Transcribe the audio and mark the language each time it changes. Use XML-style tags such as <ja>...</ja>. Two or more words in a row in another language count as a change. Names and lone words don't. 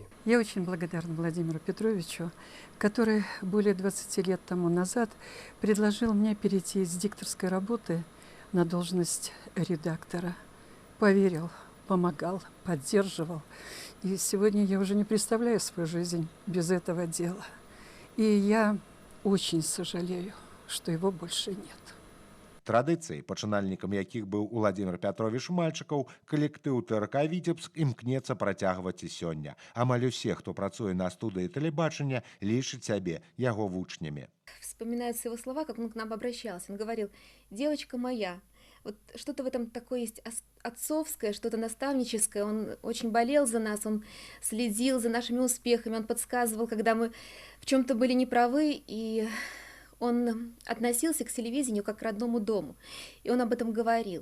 <ru>Я очень благодарна Владимиру Петровичу, который более 20 лет тому назад предложил мне перейти с дикторской работы на должность редактора. Поверил, помогал, поддерживал. И сегодня я уже не представляю свою жизнь без этого дела. И я очень сожалею, что его больше нет.</ru> <be>Традыцыі, пачынальнікам якіх быў Владимир Пятрович Мальчыкаў, калектыў ТРК «Віцебск» імкнецца працягваць і сёння. Амаль усе, хто працуе на студыі тэлебачання, лічаць сябе яго вучнямі.</be> <ru>Вспоминаются его слова, как он к нам обращался. Он говорил: «Девочка моя». Вот что-то в этом такое есть отцовское, что-то наставническое. Он очень болел за нас, он следил за нашими успехами, он подсказывал, когда мы в чем-то были неправы, и Он относился к телевидению как к родному дому, и он об этом говорил.</ru>